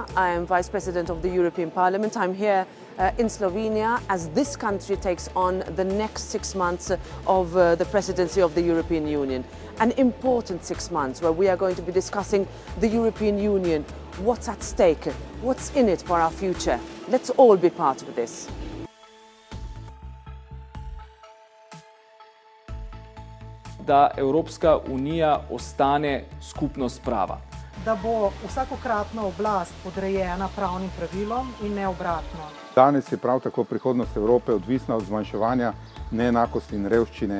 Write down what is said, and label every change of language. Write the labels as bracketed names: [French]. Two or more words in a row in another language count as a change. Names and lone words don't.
[English] I am Vice President of the European Parliament. I'm here in Slovenia as this country takes on the next 6 months of the presidency of the European Union. An important 6 months where we are going to be discussing the European Union, what's at stake, what's in it for our future. Let's all be part of this. [Slovenian] Da Evropska unija ostane skupnost prava. Da bo vsakokratna oblast podrejena pravnim pravilom in ne obratno. Danes je prav tako prihodnost Evrope odvisna od zmanjševanja neenakosti in revščine.